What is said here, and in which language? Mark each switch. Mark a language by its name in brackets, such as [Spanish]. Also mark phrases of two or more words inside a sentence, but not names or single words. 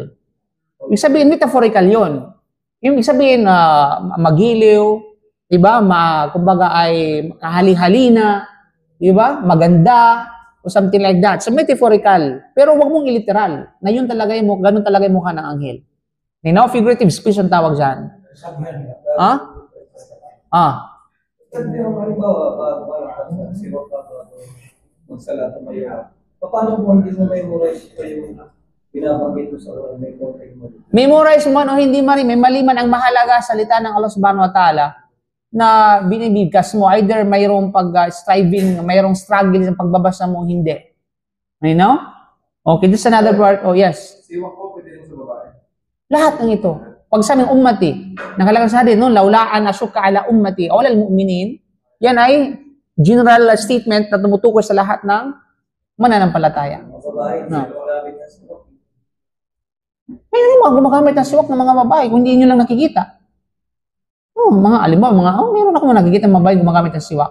[Filipino] Ibig sabihin, metaphorical yun. Ibig sabihin, magiliw, diba? Kumbaga ay kahali-halina, diba? Maganda, o [English] something like that. [Filipino] So, metaphorical. Pero wag mong iliteral. Na yun talaga yung, ganun talaga yung mukha ng anghel. [English] You know, figurative speech [Filipino] ang tawag dyan. Ha? Hindi ang halimbawa, parang siwak ka magsalata mayawa. Paano kung hindi mo memorize pa yung binabanggit mo sa oral, may contact mo? Memorize man o hindi man, may mali man ang mahalaga salita ng Allah [Arabic] سبحانه وتعالى [Filipino] na binibigkas mo. Either mayroong pag-striving, mayroong struggle sa pagbabasa mo o hindi. [English] You know? Okay, this is another part. Oh, yes. [Filipino] Siwak ko, pwede rin sa babae. Lahat ng ito. Pag sa aming ummati, nakalagay sa hadith, no, [Arabic] لولا أن أشق على أمتي، أول المؤمنين, [Filipino] yan ay general statement na tumutukoy sa lahat ng mananampalataya. Mga babae, No. malapit na siwak. May mga gumagamit ng siwak ng mga babae kung hindi nyo lang nakikita. Mga alimbawa, meron ako nakikita ng babae gumagamit ng siwak.